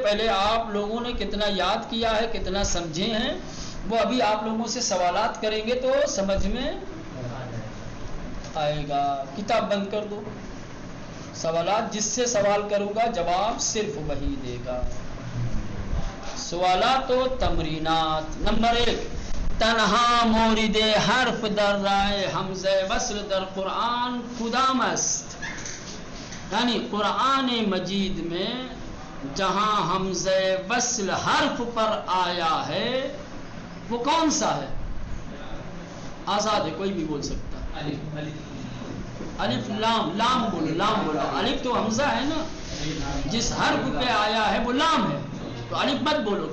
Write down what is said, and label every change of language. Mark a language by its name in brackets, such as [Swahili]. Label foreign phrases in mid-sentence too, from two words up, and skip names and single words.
[Urdu] پہلے آپ لوگوں نے کتنا یاد کیا ہے، کتنا سمجھے ہیں، وہ ابھی آپ لوگوں سے سوالات کریں گے تو سمجھ میں آئے گا. کتاب بند کر دو. سوالات جس سے سوال کروں گا جواب صرف وہی دے گا. [Persian] سوالات و تمرینات. نمبر 1، تنہا مورد حرف در رائے حمزہ وصل در قرآن کدام است؟ [Urdu] یعنی قرآن مجید میں جہاں حمزہ وصل حرف پر آیا ہے وہ کون سا ہے؟ آزاد ہے، کوئی بھی بول سکتا. الف لام. لام بولو، لام بولو. الف تو حمزہ ہے نا، جس حرف پہ آیا ہے وہ لام ہے، تو الف مت بولو.